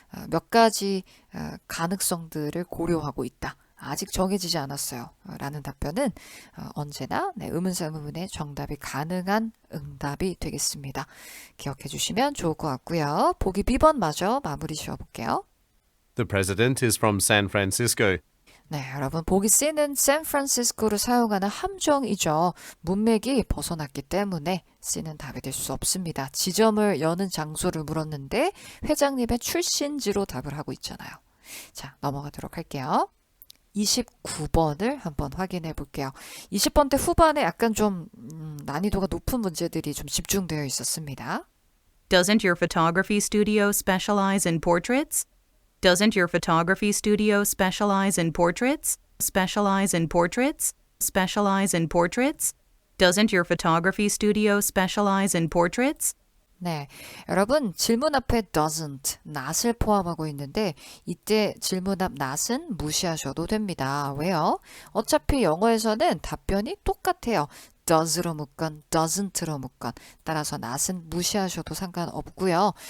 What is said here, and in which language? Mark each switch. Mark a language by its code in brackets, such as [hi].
[ko] 몇 가지 가능성들을 고려하고 있다. 아직 정해지지 않았어요. 라는 답변은 언제나 의문사 의문문의 정답이 가능한 응답이 되겠습니다. 기억해 주시면 좋을 것 같고요. 보기 B번 마저 마무리 지어볼게요. [en] The president is from San Francisco. [ko] 네, 여러분 보기 C는 샌프란시스코를 사용하는 함정이죠. 문맥이 벗어났기 때문에 C는 답이 될 수 없습니다. 지점을 여는 장소를 물었는데 회장님의 출신지로 답을 하고 있잖아요. 자, 넘어가도록 할게요. 29번을 한번 확인해 볼게요. 20번대 후반에 약간 좀 난이도가 높은 문제들이 좀 집중되어 있었습니다. [en] Doesn't your photography studio specialize in portraits? Doesn't your photography studio specialize in portraits? Specialize in portraits? Specialize in portraits? Doesn't your photography studio specialize in portraits? [ko] 네, 여러분 질문 앞에 doesn't, not을 포함하고 있는데 이때 질문 앞 not은 무시하셔도 됩니다. 왜요? 어차피 영어에서는 답변이 똑같아요. does로 묻건 doesn't로 묻건 따라서 not은 무시하셔도 상관없고요.